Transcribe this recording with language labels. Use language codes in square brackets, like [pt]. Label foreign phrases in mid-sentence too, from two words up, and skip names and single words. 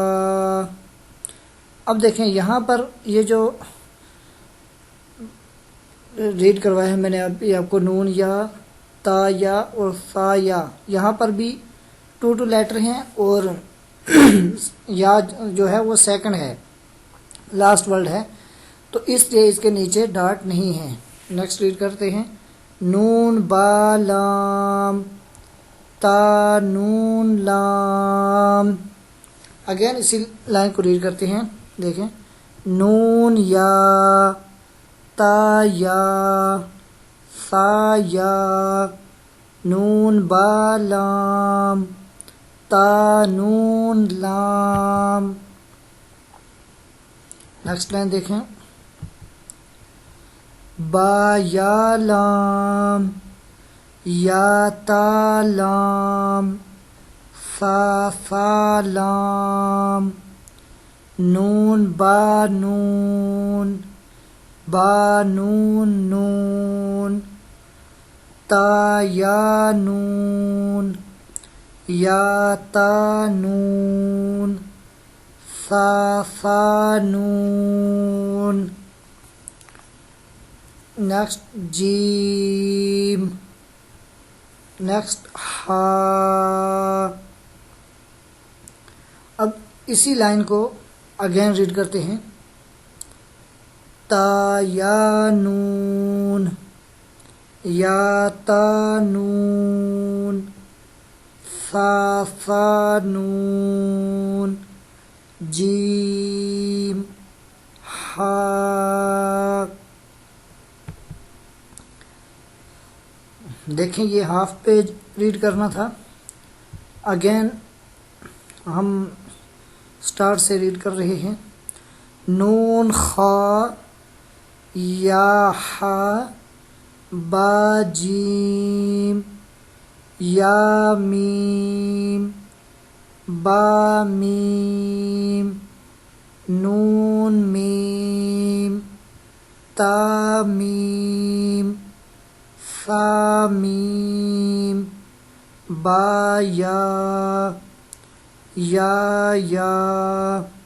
[ur] اب دیکھیں یہاں پر یہ جو ریڈ کروایا ہے میں نے ابھی آپ کو، نون یا، تا یا اور ثا یا، یہاں پر بھی 2 لیٹر ہیں اور یا جو ہے وہ سیکنڈ ہے، [en] last word [ur] ہے، تو اس لیے اس کے نیچے ڈاٹ نہیں ہیں. [en] next read [ur] کرتے ہیں. نون با لام، تا نون لام. اگین اسی لائن کو ریڈ کرتے ہیں. دیکھیں نون یا، تا یا، ثا یا، نون با لام، تا نون لام. [en] next line [ur] دیکھیں. با یا لام، یا تا لام، ثا لام، نون با نون، با نون نون، تا یا نون، یا تا نون، سا نون. نیکسٹ جیم. نیکسٹ ہا. اب اسی لائن کو اگین ریڈ کرتے ہیں. تا یا نون، یا تا نون، سا نون، جیم ہا. دیکھیں یہ [en] half page read [ur] کرنا تھا. اگین ہم سٹارٹ سے ریڈ کر رہے ہیں. نون خا، یا ہا، با جیم، یا میم، با میم، نون میم، تا میم، سا میم، با یا، یا،